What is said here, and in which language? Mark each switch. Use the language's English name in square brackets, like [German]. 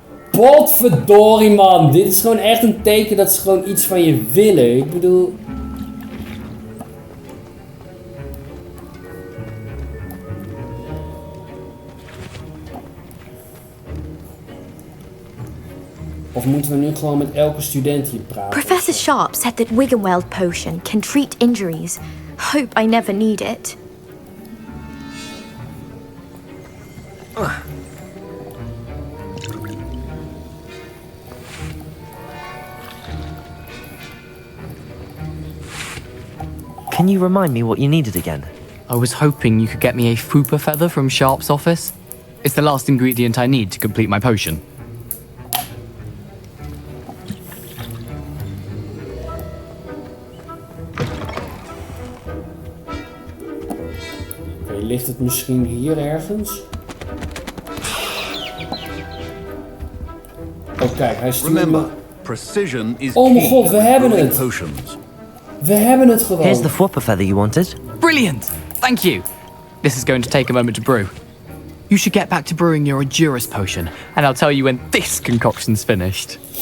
[Dutch] Potverdorie man, dit is gewoon echt een teken dat ze gewoon iets van je willen. Ik bedoel... Of moeten we nu gewoon met elke student hier praten? [English] Professor Sharp said that Wiggenweld potion can treat injuries. Hope I never need it. Can you remind me what you needed again? I was hoping you could get me a Fupa feather from Sharp's office. It's the last ingredient I need to complete my potion. [Dutch] Oké, ligt het misschien hier ergens? Oh kijk, hij stuurt me... [English] Precision is [Dutch] Oh mijn god, we hebben het! [English] potions. [Dutch] We hebben het gewoon! [English] Here's the Fwopper feather you wanted. Brilliant! Thank you! This is going to take a moment to brew. You should get back to brewing your Adurus potion, and I'll tell you when this concoction's finished.